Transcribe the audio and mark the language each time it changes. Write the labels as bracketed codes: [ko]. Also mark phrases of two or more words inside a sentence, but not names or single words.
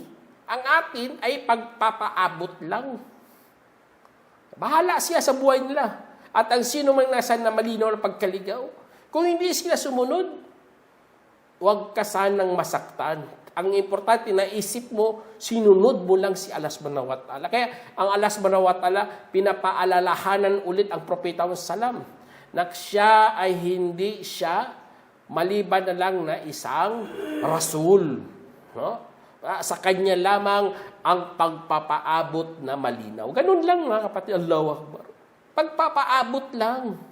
[tl] Ang atin ay pagpapaabot lang. Bahala siya sa buhay nila. At ang sino man nasa na malinaw na pagkaligaw, kung hindi sila sumunod, huwag ka sanang masaktan. Ang importante, naisip mo, sinunod mo lang si Allah [ar] سبحانه وتعالى. [tl] Kaya ang Allah [ar] سبحانه وتعالى, [tl] pinapaalalahanan ulit ang Propeta Muhammad sallam na siya ay hindi siya maliban na lang na isang rasul. Sa kanya lamang ang pagpapaabot na malinaw. Ganun lang, mga kapatid. [ar] الله أكبر. [tl] Pagpapaabot lang.